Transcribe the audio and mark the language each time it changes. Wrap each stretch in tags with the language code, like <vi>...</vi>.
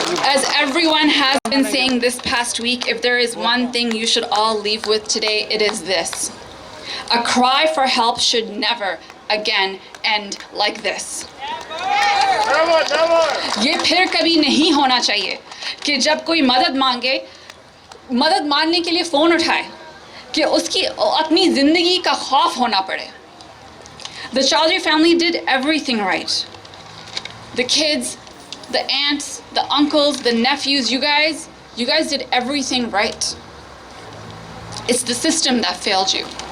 <en>As everyone has been saying this past week, if there is one thing you should all leave with today, it is this. A cry for help should never again end like this.</en> <hi>ये फिर कभी नहीं होना चाहिए कि जब कोई मदद मांगे, मदद मांगने के लिए फ़ोन उठाए, कि उसकी अपनी ज़िंदगी का खौफ होना पड़े.</hi> <en>The Chaudhry family did everything right. The kids, the aunts, the uncles, the nephews, you guys did everything right. It's the system that failed you.</en>